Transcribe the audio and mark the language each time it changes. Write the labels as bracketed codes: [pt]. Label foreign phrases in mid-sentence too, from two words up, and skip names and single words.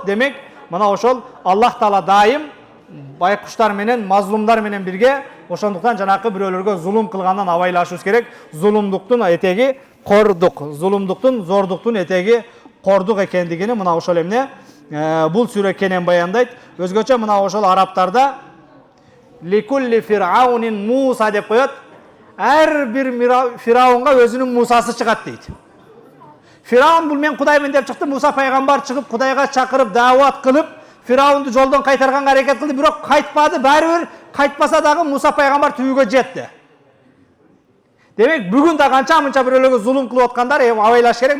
[ky] Демек, мына ошол Аллах Таала дайым байкуштар менен, мазлумдар менен бирге, ошондуктан жанакы бирөөлөргө зулум кылгандан абайлашыбыз керек. Зулумдуктун этеги кордук, зулумдуктун, зордуктун этеги кордук экендигини мына ошол эмне бул сүрө кенен баяндайт. Өзгөчө мына ошол арабтарда [ar] لكل فرعون موسى [ky] деп коет. Ар бир Фираунга өзүнүн Мусасы чыгат дейт. Фираун бул мен Кудаймын деп чыкты, Муса пайгамбар чыгып Кудайга чакырып, даават кылып, Фираунду жолдон кайтарганга аракет кылды, бирок кайтпады. Баары бир кайтпаса дагы Муса пайгамбар түбүгө жетти. Демек, бүгүн да канча-мынча бирөөлөргө зулум кылып аткандар, абайлаш керек.